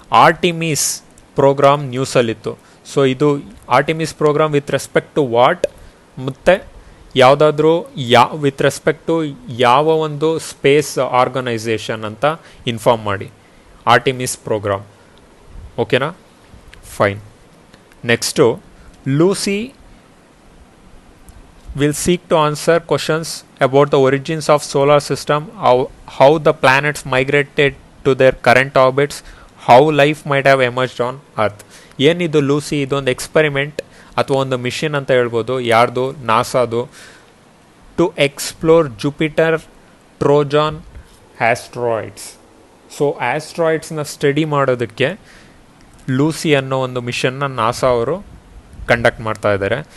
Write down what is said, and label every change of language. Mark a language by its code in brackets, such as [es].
[kn] Artemis program ನ್ಯೂಸಲ್ಲಿತ್ತು. So ಇದು Artemis program [en] with respect to what, [kn] ಮತ್ತು ಯಾವುದಾದ್ರೂ ವಿತ್ ರೆಸ್ಪೆಕ್ಟ್ ಟು ಯಾವ ಒಂದು ಸ್ಪೇಸ್ ಆರ್ಗನೈಸೇಷನ್ ಅಂತ ಇನ್ಫಾರ್ಮ್ ಮಾಡಿ. Artemis program. ಓಕೆನಾ, fine. [en] Next, Lucy will seek to answer questions about the origins of solar system, how the planets migrated to their current orbits, how life might have emerged on earth. [kn] ಏನಿದು Lucy, ಇದೊಂದು experiment ಅಥವಾ ಒಂದು mission ಅಂತ ಹೇಳ್ಬೋದು. ಯಾರ್ದು, ನಾಸಾದು. [en] To explore Jupiter Trojan asteroids. [kn] So ಆಸ್ಟ್ರಾಯ್ಡ್ಸ್ನ study ಮಾಡೋದಕ್ಕೆ Lucy ಅನ್ನೋ ಒಂದು ಮಿಷನ್ನ ನಾಸಾ ಅವರು ಕಂಡಕ್ಟ್ ಮಾಡ್ತಾ ಇದ್ದಾರೆ.